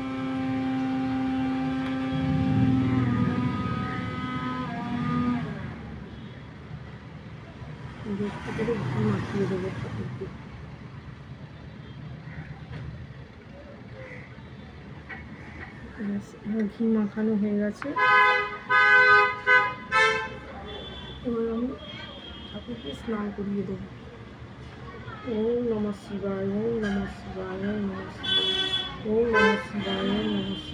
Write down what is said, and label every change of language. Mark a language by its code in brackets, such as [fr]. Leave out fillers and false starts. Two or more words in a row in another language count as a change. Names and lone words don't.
[bn] একটু করে ঘি মাখিয়ে দেবো ঠাকুরকে। ঘি মাখানো হয়ে গেছে, এবার আমি ঠাকুরকে স্নান করিয়ে দেবো। [sa] ওম নমঃ শিবায়, ওম নমঃ শিবায়, ওম নমঃ শিবায়, ওম নমঃ শিবায়, ওম নমঃ